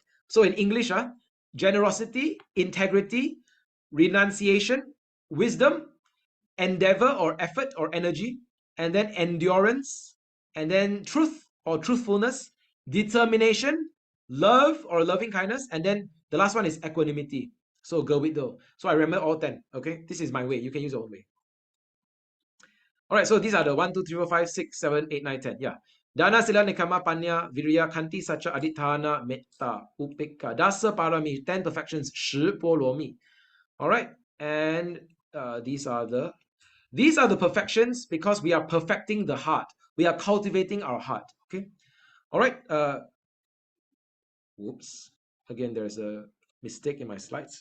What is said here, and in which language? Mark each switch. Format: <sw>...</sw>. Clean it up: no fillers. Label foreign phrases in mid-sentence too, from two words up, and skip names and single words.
<en>So in English, generosity, integrity, renunciation, wisdom, endeavor or effort or energy, and then endurance, and then truth or truthfulness, determination, love or loving kindness, and then the last one is equanimity. So gerwiddo. So I remember all 10. Okay. This is my way. You can use your own way. All right, so these are the 1, 2, 3, 4, 5, 6, 7, 8, 9, 10. Yeah.</en> <pi>Dana sila nikama panya virya kanti sacha aditana metta upekka dasa parami 10 perfections 10波罗蜜.</pi> <en>All right, and these are the perfections because we are perfecting the heart. We are cultivating our heart. Okay. All right. Whoops. Again, there's a mistake in my slides.</en>